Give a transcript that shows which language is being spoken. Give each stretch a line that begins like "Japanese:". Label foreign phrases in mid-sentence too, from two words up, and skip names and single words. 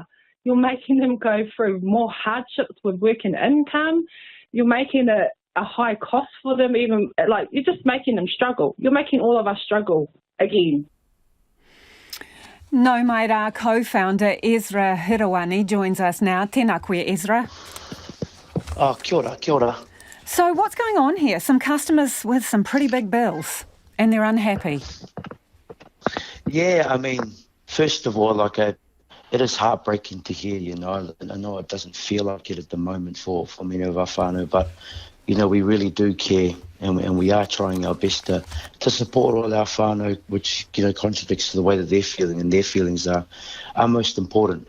English: You're making them go through more hardships with work and income. You're making it a high cost for them, even like you're just making them struggle. You're making all of us struggle again. Nau Mai Rā co-founder Ezra Hirawani joins us now.
Māori: Tēnā koe, Ezra. Oh, kia ora, kia ora.
English: So what's going on here? Some customers with some pretty big bills and they're unhappy. Yeah, I mean, first of all, it is heartbreaking to hear, you know. I know it doesn't feel like it at the moment for many of our whānau, but, you know, we really do care and we are trying our best to support all our whānau, which, you know, contradicts to the way that they're feeling, and their feelings are most important.